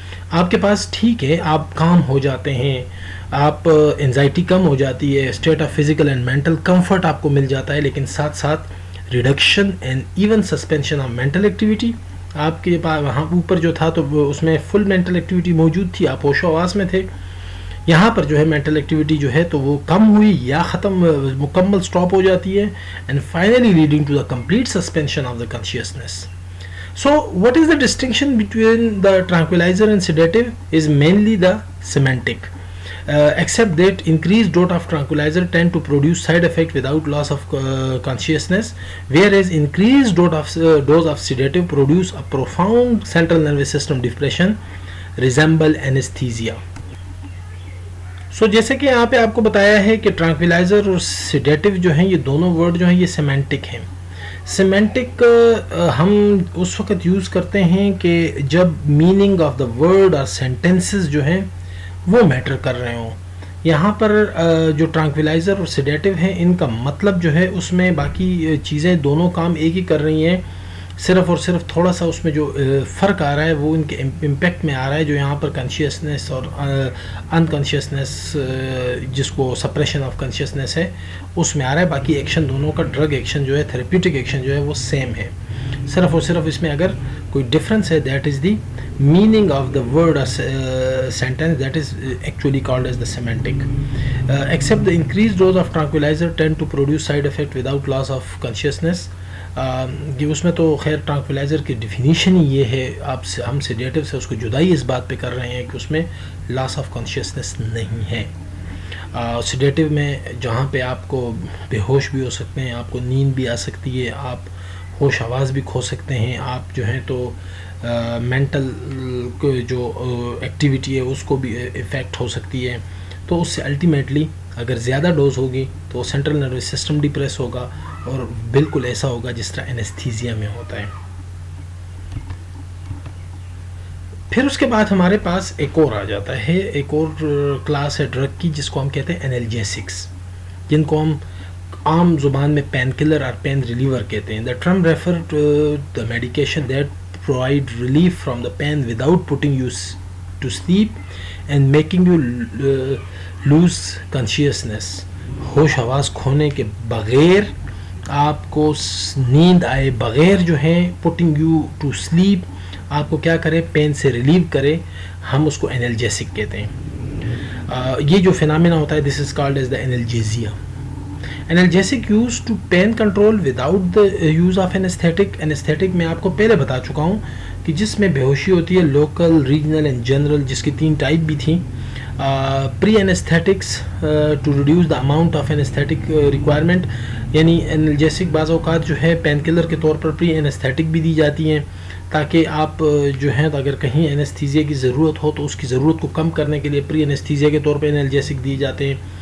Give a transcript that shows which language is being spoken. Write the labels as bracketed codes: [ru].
[ur] آپ کے پاس ٹھیک ہے, آپ کام ہو جاتے ہیں, آپ انزائٹی کم ہو جاتی ہے, [en] state of physical and mental comfort [ur] آپ کو مل جاتا ہے, لیکن ساتھ ساتھ [en] Reduction and even suspension of mental activity. [ur] آپ کے پاس وہاں اوپر جو تھا تو اس میں فل مینٹل ایکٹیویٹی موجود تھی, آپ ہوش و حواس میں تھے. یہاں پر جو ہے مینٹل ایکٹیویٹی جو ہے تو وہ کم ہوئی یا ختم, مکمل سٹاپ ہو جاتی ہے, [en] And finally leading to the complete suspension of the consciousness. So what is the distinction between the tranquilizer and sedative is mainly the semantic, except that increased dose of tranquilizer tend to produce side effect without loss of consciousness, whereas increased dose of sedative produce a profound central nervous system depression resemble anesthesia. [ur] سو جیسے کہ یہاں پہ آپ کو بتایا ہے کہ ٹرانکویلائزر اور سیڈیٹیو جو ہیں یہ دونوں ورڈ جو ہیں یہ سیمینٹک ہیں. سیمینٹک ہم اس وقت یوز کرتے ہیں کہ جب [en] meaning of the word [ur] اور سینٹینسز جو ہیں وہ میٹر کر رہے ہوں. یہاں پر جو ٹرانکویلائزر اور سیڈیٹیو ہیں ان کا مطلب جو ہے اس میں باقی چیزیں دونوں کام ایک ہی کر رہی ہیں, صرف اور صرف تھوڑا سا اس میں جو فرق آ رہا ہے وہ ان کے امپیکٹ میں آ رہا ہے. جو یہاں پر کانشیسنیس اور انکانشیسنس, جس کو [en] suppression of consciousness [ur] ہے, اس میں آ رہا ہے. باقی ایکشن دونوں کا, ڈرگ ایکشن جو ہے, تھراپیوٹک ایکشن جو ہے وہ سیم ہے. صرف اور صرف اس میں اگر کوئی ڈفرینس ہے [en] That is the meaning of the word or sentence, that is actually called as the semantic. Except the increased dose of tranquilizer tend to produce side effect without loss of consciousness. [ur] کہ اس میں تو خیر ٹرانکویلائزر کی definition ہی یہ ہے, ہم sedative سے اس کو جدائی اس بات پہ کر رہے ہیں کہ اس میں [en] loss of consciousness [ur] نہیں ہے. سیڈیٹیو میں جہاں پہ آپ کو بے ہوش بھی ہو سکتے ہیں, آپ کو نیند بھی آ سکتی ہے, آپ ہوش آواز بھی کھو سکتے ہیں, آپ جو ہیں تو مینٹل جو ایکٹیویٹی ہے اس کو بھی افیکٹ ہو سکتی ہے. تو اس سے الٹیمیٹلی اگر زیادہ ڈوز ہوگی تو سینٹرل نروس سسٹم ڈپریس ہوگا, اور بالکل ایسا ہوگا جس طرح اینستھیزیا میں ہوتا ہے. پھر اس کے بعد ہمارے پاس ایک اور آ جاتا ہے, ایک اور کلاس ہے ڈرگ کی جس کو ہم کہتے ہیں انالجیسکس, جن کو ہم عام زبان میں پین کلر اور پین ریلیور کہتے ہیں. [en] The term refer to the medication that provide relief from the pain without putting you to sleep and making you lose consciousness. [ur] ہوش حواس کھونے کے بغیر, آپ کو نیند آئے بغیر جو ہے, [en] putting you to sleep, [ur] آپ کو کیا کرے, پین سے ریلیو کرے, ہم اس کو انالجیسک کہتے ہیں. یہ جو فینامنا ہوتا ہے [en] this is called as the analgesia. Analgesic used to pain control without the use of anesthetic. [ur] Anesthetic میں آپ کو پہلے بتا چکا ہوں کہ جس میں بے ہوشی ہوتی ہے, لوکل, ریجنل اینڈ جنرل, جس کی 3 ٹائپ بھی تھیں. [en] pre anaesthetics to reduce the amount of anaesthetic requirement, [ur] یعنی انالجیسک بعض اوقات جو ہے پین کلر کے طور پر پری انستھیٹک بھی دی جاتی ہیں تاکہ آپ جو ہیں اگر کہیں انستھیزیا کی ضرورت ہو تو اس کی ضرورت کو کم کرنے کے لیے پری انستھیزیا کے طور پہ انالجیسک دیے جاتے ہیں.